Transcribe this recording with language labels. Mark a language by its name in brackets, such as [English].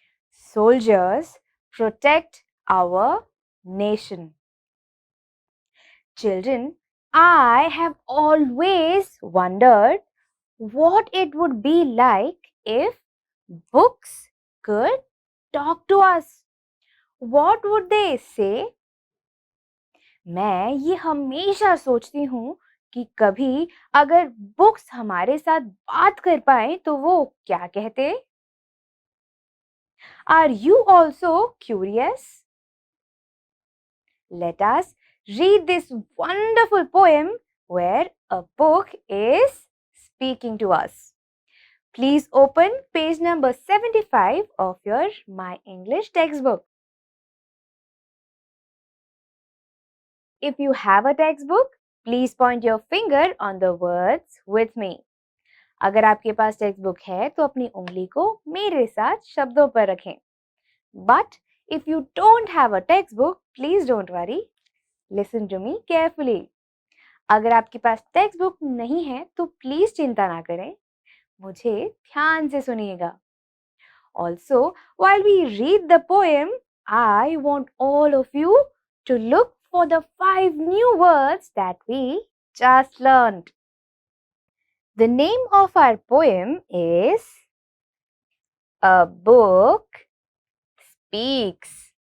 [English] Soldiers protect our nation. Children, I have always wondered what it would be like if books could talk to us. What would they say? [Hindi] मैं ये हमेशा सोचती हूँ कि कभी अगर बुक्स हमारे साथ बात कर पाए तो वो क्या कहते? [English] Are you also curious? Let us read this wonderful poem where a book is speaking to us. Please open page number 75 of your My English textbook. If you have a textbook, please point your finger on the words with me. [Hindi] अगर आपके पास text book है तो अपनी उंगली को मेरे साथ शब्दों पर रखें. [English] But if you don't have a textbook, please don't worry. Listen to me carefully. [Hindi] अगर आपके पास टेक्स्ट बुक नहीं है तो प्लीज चिंता ना करें, मुझे ध्यान से सुनिएगा. [English] Also, while we read the poem, I want all of you to look for the 5 new words that we just learned. The name of our poem is A Book Speaks.